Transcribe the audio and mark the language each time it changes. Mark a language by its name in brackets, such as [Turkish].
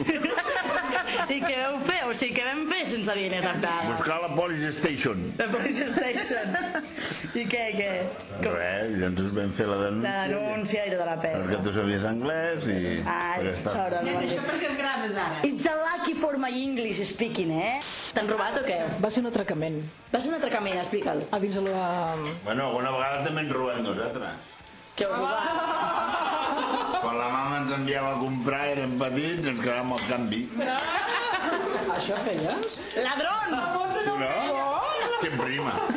[Catalan] I què vau fer? O sigui, què vam fer sense diners a Praga? Buscar la Police Station. La Police Station. I què, què? Com? Res, llavors vam fer la denúncia. La denúncia i tota la pesca. Perquè tu sabies anglès i... Ai, sort. I això perquè el graves ara. [English] It's a lucky for my English speaking, eh? [Catalan] T'han robat o què? Va ser un atracament. Va ser un atracament, explica'l. A dins de la... Bueno, alguna vegada també ens robem nosaltres. Que heu robat? Quan la mama ens enviava a comprar, érem petits, ens quedàvem al canvi. Això feies? [Spanish] Ladrón! [Catalan] No? Que prima.